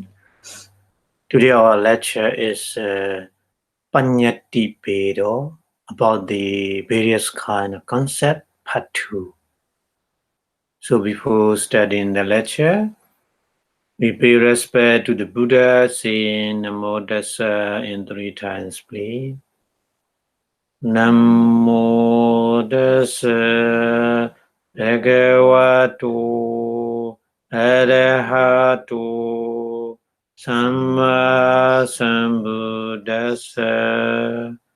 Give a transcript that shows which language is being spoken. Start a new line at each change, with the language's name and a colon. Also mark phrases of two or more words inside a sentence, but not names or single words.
English: Today, our lecture is
Punjabi: Panyati Pedo
English: about the various kind of concept, part 2. So, before studying the lecture, we pay respect to the Buddha, saying
Punjabi: Namo Tassa
English: in 3 times, please.
Punjabi: Namo Tassa Bhagavato Arahato Samma Sambuddhassa.